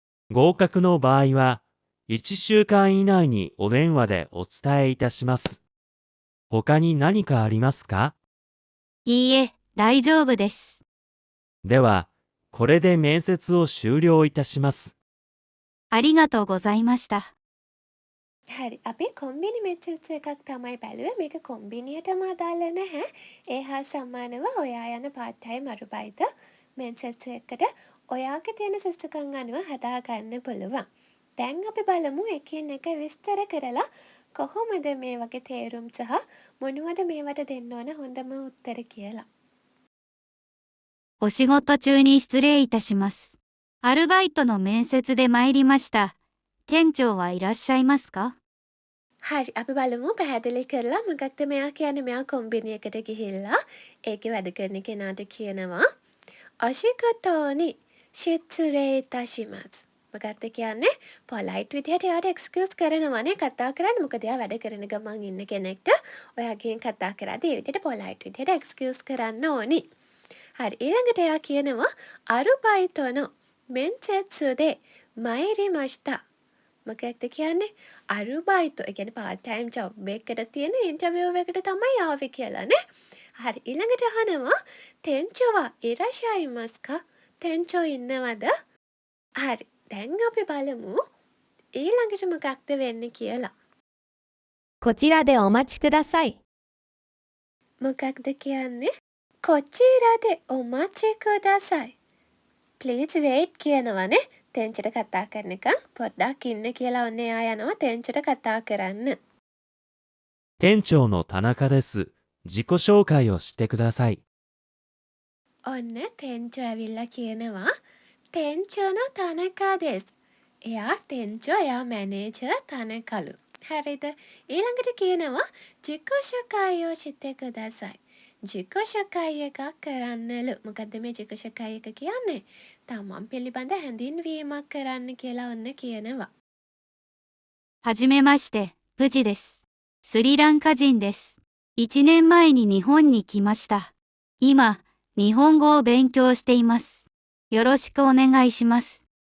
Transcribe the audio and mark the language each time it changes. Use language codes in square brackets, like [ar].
[ja] 合格の場合は、1週間以内にお電話でお伝えいたします。他に何かありますか？いいえ、大丈夫です。では、これで面接を終了いたします。ありがとうございました。 [si] හරි, අපි කොම්බිනි මෙච්චෙච්ච එකක් තමයි බැලුවේ. මේක කොම්බිනියටම අදාළ නැහැ. ඒ හා සමානව ඔයා යන පාර්ට් ටයිම් අරුබයිත මෙන්සෙට්ස් එකකට ඔයාගේ තියෙන සුසුකම් අනුව හදාගන්න පුළුවන්. දැන් අපි බලමු එකින් එක විස්තර කරලා කොහොමද මේ වගේ තේරුම් සහ මොනවද මේවට දෙන්න ඕන හොඳම උත්තර කියලා. [ja] お仕事中に失礼いたします。アルバイトの面接で参りました。店長はいらっしゃいますか？ [si] හරි, අපි බලමු පැහැදිලි කරලා මොකක්ද මෙයා කියන්නේ. මෙයා කොම්බිනි එකට ගිහිල්ලා ඒකේ වැඩ කරන කෙනාට කියනවා [ja] අශිකටෝනි ශිත්සුරේතශිමස්. [si] මොකක්ද කියන්නේ? පොලයිට් විදිහට එයාට එක්ස්කියුස් කරනවානේ කතා කරන්න. මොකද එයා වැඩ කරන ගමන් ඉන්න කෙනෙක්ට ඔයාගෙන් කතා කරද්දී ඒ විදිහට පොලයිට් විදිහට එක්ස්කියුස් කරන්න ඕනි. හරි, ඊළඟට එයා කියනවා [ja] අරුබයිතොනෝ මෙන්සෙත්සුදේ මයිරිමෂ්තා. [si] මොකක්ද කියන්නේ? අරුබයිතෝ, ඒ කියන්නේ පාර්ට් ටයිම් ජොබ් එකකට තියෙන ඉන්ටර්විව් එකට තමයි ආවේ කියලානේ. හරි, ඊළඟට අහනවා [ja] තෙන්චෝවා ඉරාෂායිමස්කා? [si] තෙන්චෝ ඉන්නවද? හරි, දැන් අපි බලමු ඊළඟට මොකක්ද වෙන්නේ කියලා. [ja] こちらでお待ちください。 [si] මොකක්ද කියන්නේ? [ja] කොචිරාද ඔමාචි කුදාසයි. [en] Please wait [si] කියනවනේ. තෙන්චට කතා කරනකම් පොඩ්ඩක් ඉන්න කියලා ඔන්න එයා යනවා තෙන්චට කතා කරන්න. [ja] 店長の田中です。自己紹介をしてください。 [si] ඔන්න තෙන්චෝ ඇවිල්ලා කියනවා [ja] තෙන්චෝන තනකා දෙස්. [si] එයා තෙන්චෝ, එයා මැනේජර් තනකලු. හරිද? ඊළඟට කියනවා [ja] ජිකුෂකායෝ චිත්තේ කුදාසයි. [si] ජිකෂකයි එකක් කරන්නලු. මොකද්ද මේ ජිකෂකයි එක කියන්නේ? තමන් පිළිබඳ හැඳින්වීමක් කරන්න කියලා ඔන්න කියනවා. [ja] はじめまして、プジです。スリランカ人です。 1年前に日本に来ました。今、日本語を勉強しています。よろしくお願いします。